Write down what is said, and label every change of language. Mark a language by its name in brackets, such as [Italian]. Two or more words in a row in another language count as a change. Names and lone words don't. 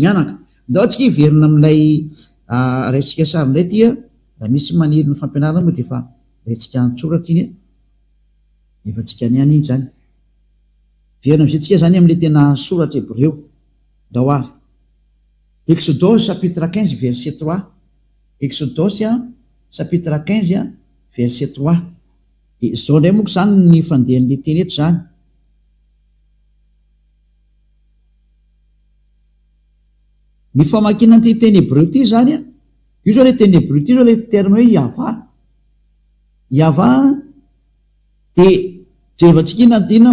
[Malagasy] mianaka ndao tsika hiverina amin'ilay raitsika sarindray tya raha misy maniry ny fampianarana moa de efa raitsika antsoratra iny efa tsika niany iny zany verina am'izay tsika zany am'le tena soratra hébreu ndao ary Exodus [French] chapitre 15 verset 3 [Malagasy] Exodus [French] chapitre 15 verset 3 [Malagasy] de zao ndray moa zany ny fandehan'le teny eto zany ny famakina ty teny hébreu ty zany io zao le teny hébreu ty zao [French] le terme [Malagasy] hoe yava de jerevantsika inona